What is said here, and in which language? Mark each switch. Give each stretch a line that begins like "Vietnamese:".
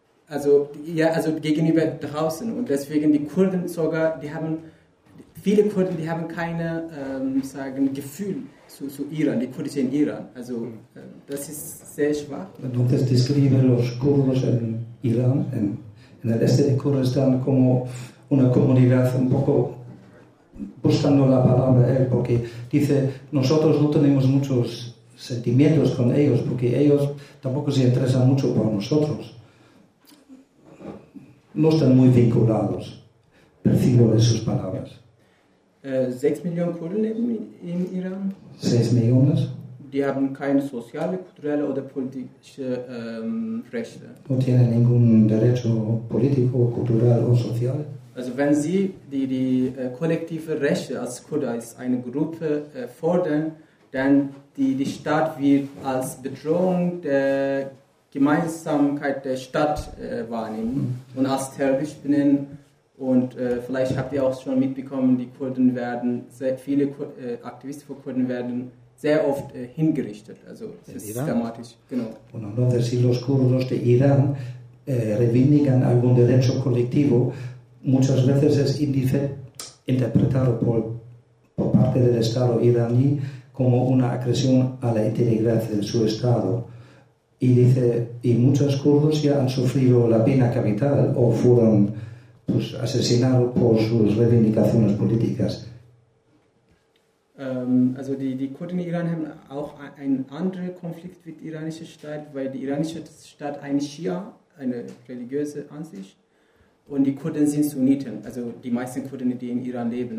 German: Also gegenüber draußen. Und deswegen die Kurden sogar, viele Kurden, die haben keine Gefühl zu Iran, die Kurdische in Iran. Also das ist sehr schwach.
Spanish: Entonces describe los kurdos en Irán, en el este de Kurdistán, como una comunidad un poco buscando la palabra él, porque dice nosotros no tenemos muchos sentimientos con ellos, porque ellos tampoco se interesan mucho por nosotros. No están muy vinculados, percibo de sus palabras.
German: 6 Millionen Kurden leben in Iran. 6 Millionen? Die haben keine soziale, kulturelle oder politische Rechte.
Spanish: No tienen ningún derecho político, cultural o social.
German: Also wenn sie die kollektive Rechte als Kurde, als eine Gruppe fordern, dann die Stadt wird als Bedrohung der Gemeinsamkeit der Stadt wahrnehmen und als terroristisch benennen. Und vielleicht habt ihr auch schon mitbekommen, die Kurden werden, sehr viele Aktivisten von Kurden werden sehr oft hingerichtet. Also es ist dramatisch. Genau.
Spanish: Und entonces, si los kurdos de Irán reivindican algún derecho colectivo, muchas veces es interpretado por parte del Estado iraní como una agresión a la integridad de su Estado. Y dice, y muchos kurdos ya han sufrido la pena capital o fueron pues asesinado por sus reivindicaciones políticas.
German: Also die Kurden in Iran haben auch einen anderen Konflikt mit der iranischen Staat, weil die iranische Staat eine Schia, eine religiöse Ansicht, und die Kurden sind Sunniten, also die meisten Kurden, die in Iran leben.